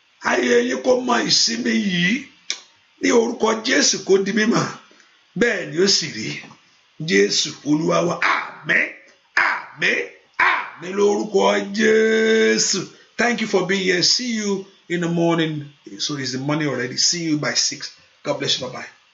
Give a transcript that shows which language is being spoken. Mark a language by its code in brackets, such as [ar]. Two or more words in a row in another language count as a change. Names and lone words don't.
[yo] Ayé yín kó mọ ìsinmi yìí. Ní orúkọ Jésù, kó di mímọ̀. Bẹ́ẹ̀ ni ó sì rí. Jésù Olúwa wa. Àmín. Àmín. Àmín lórúkọ Jésù. [en] Thank you for being here. See you in the morning. So it's the morning already. See you by six. God bless you. Bye-bye.